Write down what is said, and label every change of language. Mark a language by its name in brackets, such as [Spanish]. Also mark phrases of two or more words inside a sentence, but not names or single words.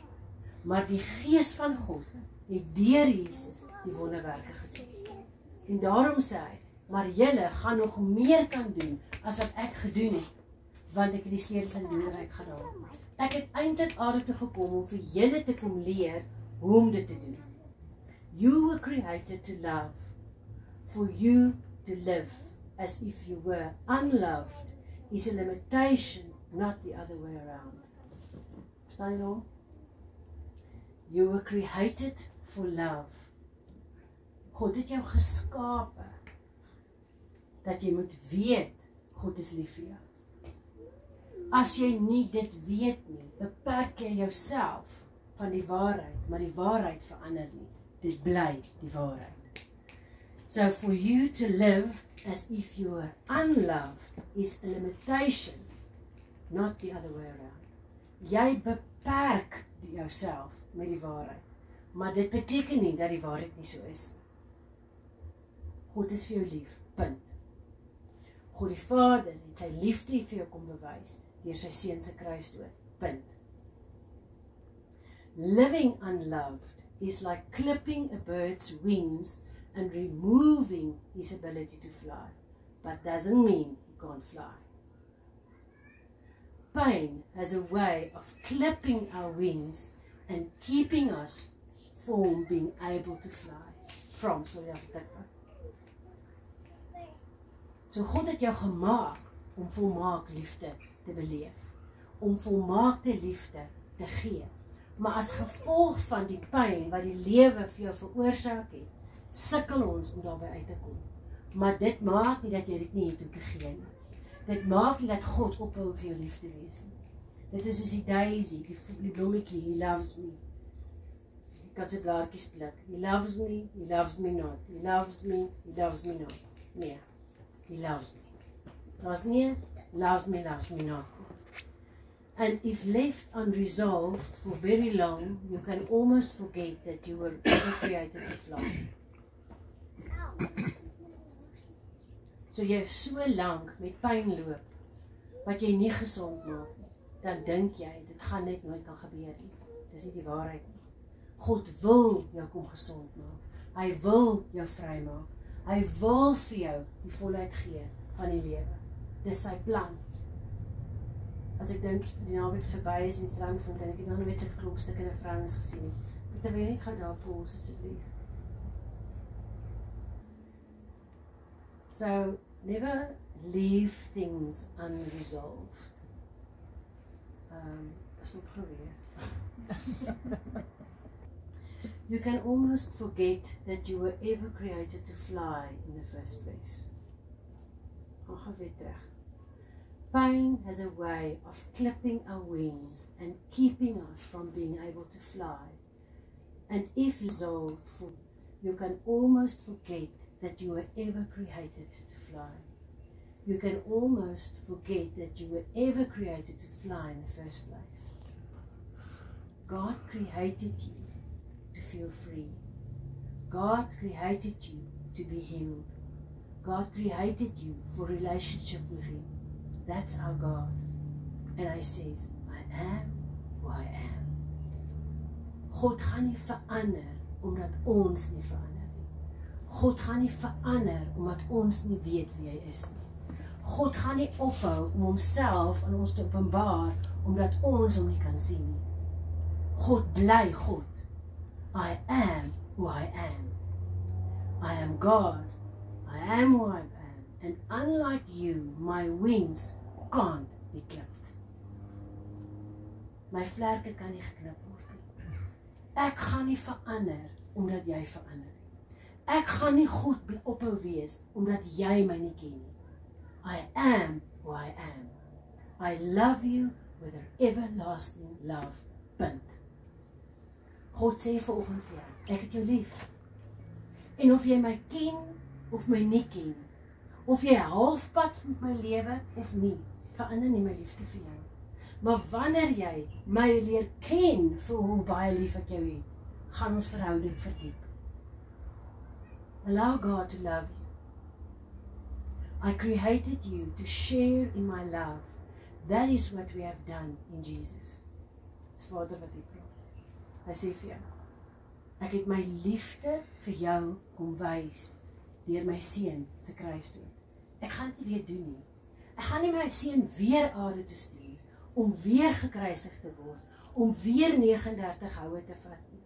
[Afrikaans] Maar die Gees van God het deur Jesus die wonderwerke gedoen. En daarom sê hy, maar julle gaan nog meer kan doen as wat ek gedoen het, want ek het die sleutels in die doderyk gedra. Ek het eintlik aarde toe gekom om vir julle te kom leer hoe om dit te doen. [English] You were created to love, for you to live as if you were unloved is a limitation, not the other way around. [Afrikaans] Verstaan jy nou? [English] You were created for love. [Afrikaans] God het jou geskape, dat jy moet weet, God is lief vir jou. As jy nie dit weet nie, beperk jy jouself van die waarheid, maar die waarheid verander nie. Dit bly die waarheid. So for you to live as if you were unloved is a limitation, not the other way around. Jy beperk jouself met die waarheid, maar dit beteken nie dat die waarheid nie so is. God is vir jou lief, punt. God die Vader het sy liefde vir jou kom bewys deur sy seun se kruisdood, punt. [English] Living unloved is like clipping a bird's wings and removing his ability to fly, but doesn't mean he can't fly. Pain has a way of clipping our wings and keeping us from being able to fly. [Afrikaans] So God het jou gemaak om volmaak liefde te beleef, om volmaakte liefde te gee. Maar as gevolg van die pyn wat die lewe vir jou veroorsaak het, sukkel ons om daarby uit te kom. Maar dit maak nie dat jy dit nie het om te gee nie. Dit maak nie dat God ophou vir jou lief te wees nie. Dit is soos die daisy, die blommetjie, [English] he loves me. [Afrikaans] Jy kan sy blaartjies pluk. [English] He loves me not. He loves me not. Nee, he loves me. [Afrikaans] Daar's nie, [English] loves me not. And if left unresolved for very long, you can almost forget that you were ever created to fly. [Afrikaans] So jy so lank met pyn loop, wat jy nie gesond maak nie, dan dink jy, dit gaan net nooit kan gebeur nie. Dis nie die waarheid nie. God wil jou kom gesond maak. Hy wil jou vry maak. Hy wil vir jou die volheid gee van die lewe. Dis sy plan. As ek dink, die naweek verby is in Strandfontein, ek het nog nooit so klokstukke in 'n vrouens gesien nie. Peter, wil jy net gou daar pause asseblief? [English] So, never leave things unresolved. [Afrikaans] Stop geweer. [English] You can almost forget that you were ever created to fly in the first place. [Afrikaans] Gaan weer terug. [English] Pain has a way of clipping our wings and keeping us from being able to fly. And if resolved, you can almost forget that you were ever created to fly. You can almost forget that you were ever created to fly in the first place. God created you to feel free. God created you to be healed. God created you for relationship with Him. That's our God. And Hy says, I am who I am. [Afrikaans] God gaan nie verander omdat ons nie verander nie. God gaan nie verander omdat ons nie weet wie Hy is nie. God gaan nie ophou om homself aan ons te openbaar omdat ons hom nie kan sien nie. God bly God. [English] I am who I am. I am God. I am who I am. And unlike you, my wings can't be clipped. [Afrikaans] My vlerke kan nie geknip word nie. Ek gaan nie verander omdat jy verander nie. Ek gaan nie God ophou wees omdat jy my nie ken nie. [English] I am who I am. I love you with an everlasting love. [Afrikaans] Punt. God sê vanoggend vir jou, ek het jou lief. En of jy my ken of my nie ken, of jy halfpad met my lewe of nie, verander nie my liefde vir jou. Maar wanneer jy my leer ken vir hoe baie lief ek jou het, gaan ons verhouding verdiep. [English] Allow God to love you. I created you to share in my love. That is what we have done in Jesus. [Afrikaans] Dis Vader wat ek praat. Hy sê vir jou, ek het my liefde vir jou kom wys deur my seun se kruisdood. Ek gaan dit nie weer doen nie. Ek gaan nie my seun weer aarde toe stuur om weer gekruisig te word, om weer 39 houe te vat nie.